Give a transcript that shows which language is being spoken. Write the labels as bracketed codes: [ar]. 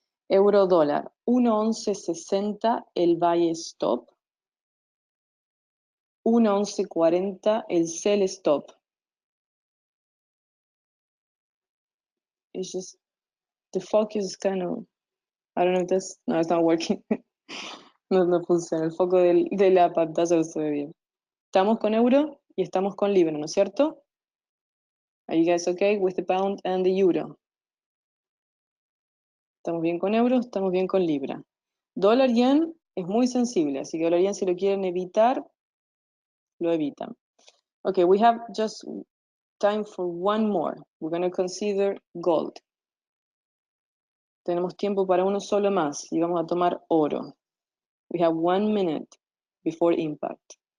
[es] Euro dólar, 1.1160 el buy stop, 1.1140 el sell stop. [en] It's just, the focus is kind of, I don't know if that's, no, it's not working. [es] No funciona, el foco de la pantalla no se ve bien. Estamos con euro y estamos con libra, ¿no es cierto? [en] Are you guys okay with the pound and the euro? [es] Estamos bien con euro, estamos bien con libra. Dólar yen es muy sensible, así que dólar yen si lo quieren evitar, lo evitan. [en] Okay, we have just time for one more. We're going to consider gold. [es] Tenemos tiempo para uno solo más y vamos a tomar oro. [en] We have 1 minute before impact.